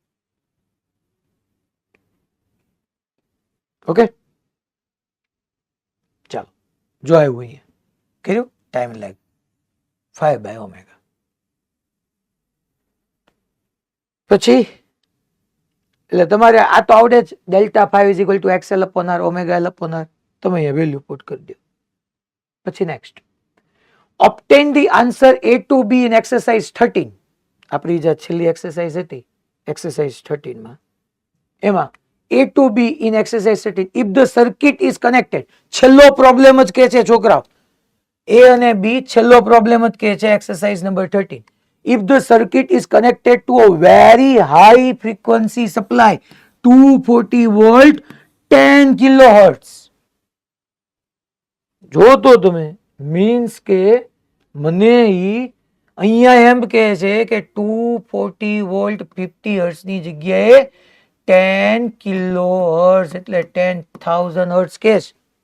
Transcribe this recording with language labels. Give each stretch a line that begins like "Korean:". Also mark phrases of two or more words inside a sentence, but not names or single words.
Gujarati: ઓકે, ચાલો જો આવ્યું અહીંયા કર્યું
English: time lag
Gujarati: 5 બાય ઓમેગા. પછી એટલે તમારે આ તો આવડે જ,
English: delta 5 is equal to XL upon R omega L upon R
Gujarati: ઓમેગા L અપોન R. તમે અહીંયા
English: value put
Gujarati: કરી દો. પછી નેક્સ્ટ,
English: obtain the answer A to B in exercise 13.
Gujarati: આપણી જે છેલ્લી એક્સરસાઇઝ હતી એક્સરસાઇઝ 13 માં એમાં
English: A to B in exercise 13 if the circuit is connected,
Gujarati: છેલ્લો પ્રોબ્લેમ જ કે છે છોકરાઓ, A અને B છેલ્લો પ્રોબ્લેમ જ કે છે એક્સરસાઇઝ નંબર 13.
English: if the circuit is connected to a very high frequency supply 240 volt 10 kilohertz,
Gujarati: જો તો તમે મીન્સ કે મને ઈ અહીંયા એમ કહે છે કે 240 વોલ્ટ 50 હર્ટ્ઝ ની જગ્યાએ 10
English: kilo hertz
Gujarati: એટલે 10,000 હર્ટ્ઝ કે છે.